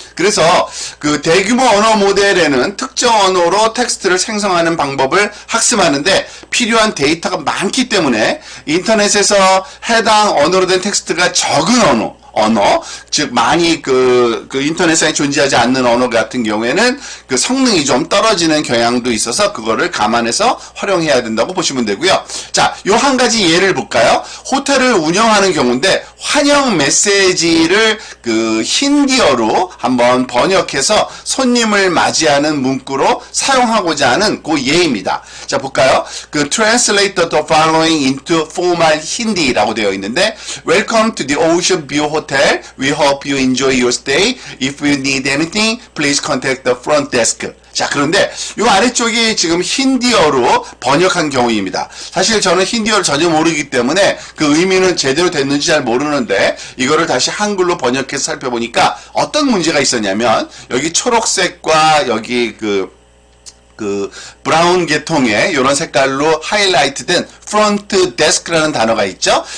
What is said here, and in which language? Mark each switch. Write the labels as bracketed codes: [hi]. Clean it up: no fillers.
[ko] 그래서 그 대규모 언어 모델에는 특정 언어로 텍스트를 생성하는 방법을 학습하는데 필요한 데이터가 많기 때문에 인터넷에서 해당 언어로 된 텍스트가 적은 언어, 즉 많이 그 인터넷상에 존재하지 않는 언어 같은 경우에는 그 성능이 좀 떨어지는 경향도 있어서 그거를 감안해서 활용해야 된다고 보시면 되고요. 자, 요 한 가지 예를 볼까요? 호텔을 운영하는 경우인데 환영 메시지를 그 힌디어로 한번 번역해서 손님을 맞이하는 문구로 사용하고자 하는 그 예입니다. 자, 볼까요? [en] 그 translate the following into formal Hindi라고 [ko] 되어 있는데 [en] Welcome to the Ocean View Hotel. We hope you enjoy your stay. If you need anything, please contact the front desk. [ko] 자, 그런데 이 아래쪽이 지금 힌디어로 번역한 경우입니다. 사실 저는 힌디어를 전혀 모르기 때문에 그 의미는 제대로 됐는지 잘 모르는데 이거를 다시 한글로 번역해서 살펴보니까 어떤 문제가 있었냐면 여기 초록색과 여기 그 브라운 계통의 이런 색깔로 하이라이트된 프론트 데스크라는 단어가 있죠.